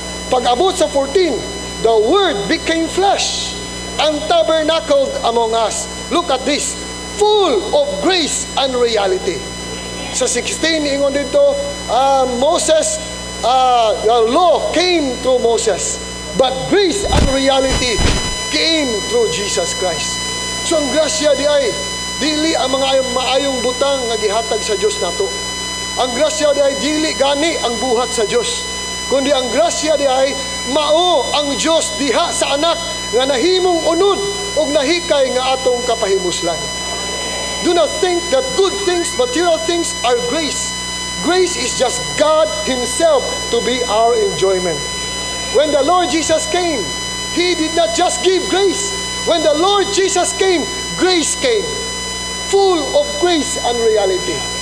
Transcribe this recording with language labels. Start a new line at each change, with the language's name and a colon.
Cebuano: Pag abot sa 14,
English: the Word became flesh and tabernacled among us. Look at this, full of grace and reality.
Cebuano: Sa 16, ingon dito,
English: Moses, the law came through Moses, but grace and reality came through Jesus Christ.
Cebuano: So ang grasya di ay dili ang mga maayong butang nga gihatag sa Dios nato. Ang grasya di ay dili gani ang buhat sa Dios, kundi ang grasya di ay mao ang Dios diha sa anak nga nahimong unod ug nahikay nga atong kapahimuslan.
English: Do not think that good things, material things are grace. Grace is just God Himself to be our enjoyment. When the Lord Jesus came, He did not just give grace. When the Lord Jesus came, grace came, full of grace and reality.